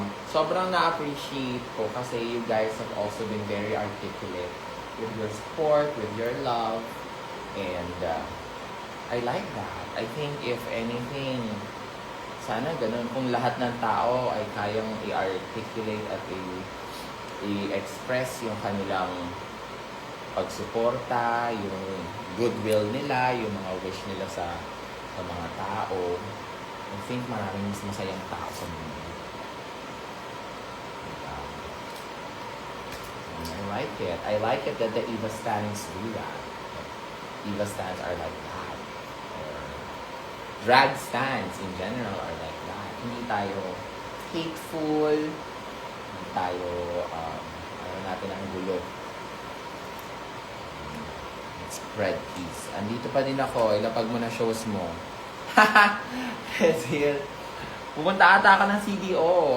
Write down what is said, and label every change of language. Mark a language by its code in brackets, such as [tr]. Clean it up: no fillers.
[tl] sobrang na-appreciate ko kasi [en] you guys have also been very articulate with your support, with your love, and I like that. I think if anything, [tl] sana ganun kung lahat ng tao ay kayang i-articulate at i-express yung kanilang pagsuporta, yung goodwill nila, yung mga wish nila sa mga tao. [en] I think [tl] maraming mas masayang tao sa mundo. [en] And I like it. I like it that the Eva stands do that. Eva stands are like that. Or drag stands in general are like that. [tl] Hindi tayo hateful. Hindi tayo, ano natin ang gulo. [en] Spread peace. [tl] Andito pa din ako. Ilapag mo na shows mo. Kasi pupunta ata ka ng CDO.